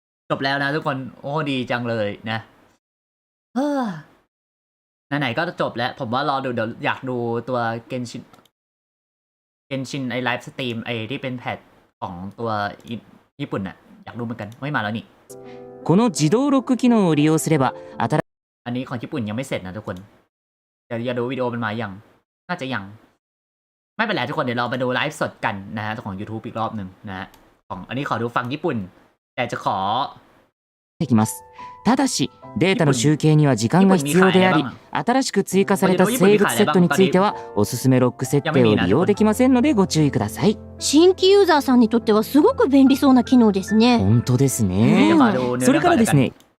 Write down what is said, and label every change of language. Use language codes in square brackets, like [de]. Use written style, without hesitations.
[th] จบแล้วนะทุกคน โอ้ดีจังเลยนะไหนๆก็จบแล้ว ผมว่ารอดูเดี๋ยวอยากดูตัวเกนชินไอไลฟ์สตรีมไอที่เป็นแพทของตัวญี่ปุ่นน่ะอยากดูเหมือนกันไม่มาแล้วนี่ [ja] この自動ロック機能を利用すれば [th] อันนี้ของญี่ปุ่นยังไม่เสร็จนะทุกคนเดี๋ยวอย่าดูวิดีโอมันมายังน่าจะยังไม่เป็นไรทุกคนเดี๋ยวเราไปดูไลฟ์สดกันนะฮะของ YouTube อีกรอบหนึ่งนะฮะของอันนี้ขอดูฟังญี่ปุ่นแต่จะขอ [ja] できます。ただし、データの集計には時間が必要であり、新しく追加された生物セットについては、おすすめロック設定を利用できませんのでご注意ください。新規ユーザーさんにとってはすごく便利そうな機能ですね。本当ですね。それからですね。